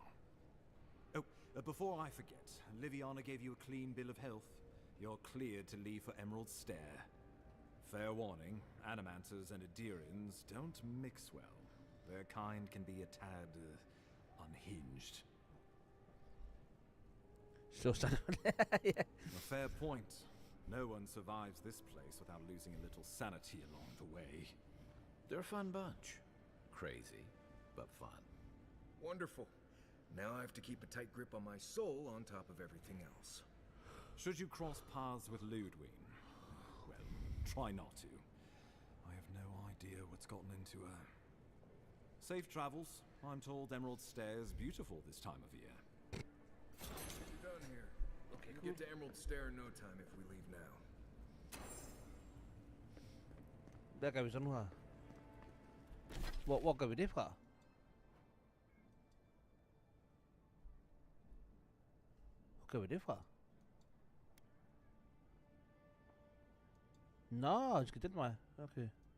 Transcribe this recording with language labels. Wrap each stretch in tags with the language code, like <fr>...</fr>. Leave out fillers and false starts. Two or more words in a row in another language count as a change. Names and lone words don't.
<en>Oh, before I forget, Liviana gave you a clean bill of health. You're cleared to leave for Emerald Stair. Fair warning, Animancers and Adirians don't mix well. Their kind can be a tad, unhinged.</en> <da>Så sådan. Ja.</da> <en>A fair point. No one survives this place without losing a little sanity along the way. They're a fun bunch. Crazy, but fun. Wonderful. Now I have to keep a tight grip on my soul on top of everything else. Should you cross paths with Ludwig? Well, try not to. I have no idea what's gotten into her. Safe travels. I'm told Emerald Stair is beautiful this time of year. We're done here. Okay, we'll get to Emerald Stair in no time if we leave now.</en> <da>Hvad gør vi så nu her? Hvor gør vi det fra? Hvor gør vi det fra? Nå, vi skal den vej. Okay.</da>